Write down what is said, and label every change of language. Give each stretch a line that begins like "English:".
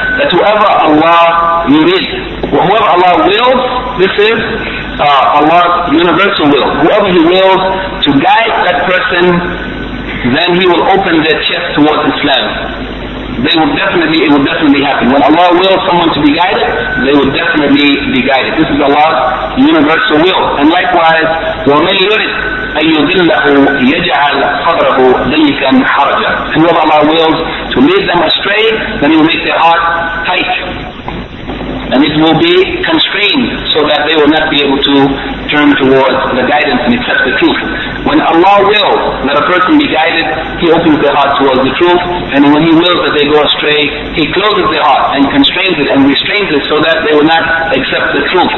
English: That whoever Allah yurid, whoever Allah wills, this is Allah's universal will. Whoever He wills to guide that person, then He will open their chest towards Islam. It will definitely happen. When Allah wills someone to be guided, they will definitely be guided. This is Allah's universal will. And likewise,
Arabic: وَمَنْ يُرِدْ أَنْ يُضِلَّهُ يَجْعَلْ صَدْرَهُ ضَيِّقًا حَرَجًا.
English: Whoever Allah wills to lead them astray, then He will make their heart tight. And it will be constrained so that they will not be able to turn towards the guidance and accept the truth. When Allah wills that a person be guided, He opens their heart towards the truth, and when He wills that they go astray, He closes their heart and constrains it and restrains it so that they will not accept the truth.